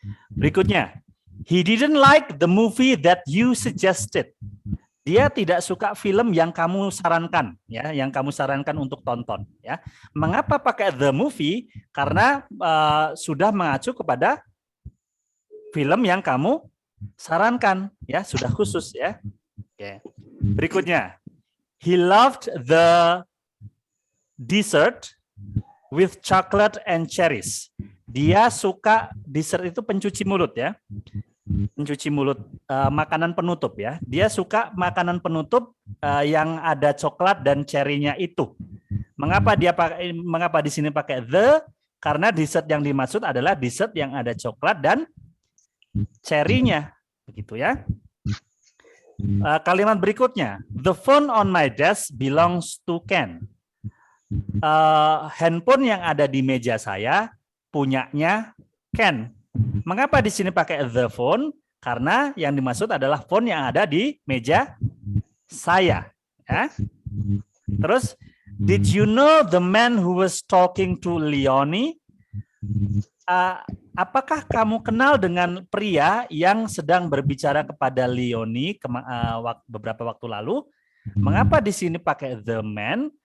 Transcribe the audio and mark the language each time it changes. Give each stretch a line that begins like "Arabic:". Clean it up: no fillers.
Indonesian: Berikutnya,
English: he didn't like the movie that you suggested.
Indonesian: Dia tidak suka film yang kamu sarankan ya, yang kamu sarankan untuk tonton ya. Mengapa pakai the movie? Karena sudah mengacu kepada film yang kamu sarankan ya, sudah khusus ya. Oke. Berikutnya,
English: he loved the dessert with chocolate and cherries.
Indonesian: Dia suka dessert itu pencuci mulut ya. Pencuci mulut, makanan penutup ya. Dia suka makanan penutup yang ada coklat dan cherry-nya itu. Mengapa di sini pakai the? Karena dessert yang dimaksud adalah dessert yang ada coklat dan cherry-nya. Begitu ya. Kalimat berikutnya,
English: the phone on my desk belongs to Ken.
Indonesian: Handphone yang ada di meja saya punyanya Ken. Mengapa di sini pakai the phone? Karena yang dimaksud adalah phone yang ada di meja saya. Ya. Terus,
English: did you know the man who was talking to Leonie?
Indonesian: Apakah kamu kenal dengan pria yang sedang berbicara kepada Leonie beberapa waktu lalu? Mengapa di sini pakai the man?